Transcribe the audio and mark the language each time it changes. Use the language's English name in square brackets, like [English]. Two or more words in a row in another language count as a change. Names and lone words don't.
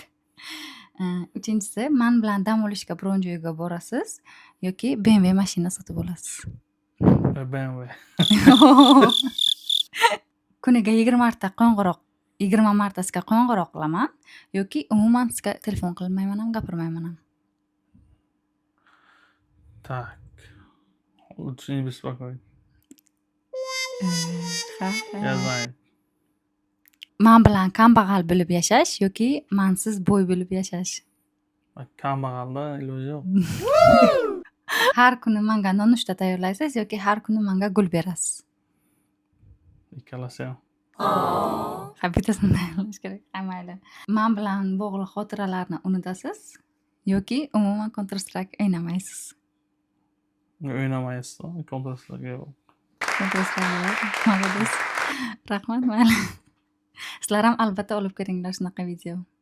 [Uzbek] Uchinchisi, man bilan dam olishga biron joyga borasiz yoki BMW mashina sotib olasiz. BMW. Kuniga 20 martasiga qo'ng'iroq qilaman yoki umuman sizga telefon qilmayman ham, gapirmayman ham. [Russian] Так. Лучше не беспокоить. Я знаю. [Uzbek] Man bilan kambag'al bo'lib yashash yoki mansiz boy bo'lib yashash. Kambag'alda iloji yo'q. Har kuni menga nonushta tayyorlaysiz yoki har kuni menga gul berasiz. Ikkalasi ham. Ha, bittasini tayyorlash kerak. Ha, mayli. Man bilan bog'liq xotiralarni unutasiz yoki umuman Counter Strike o'ynamaysiz. O'ynamaysiz. Counter-Strike yo'q. [Russian] Counter Strike. Молодец. [Uzbek] Rahmat, mayli. Sizlar ham albatta olib ko'ringlar shunaqa video.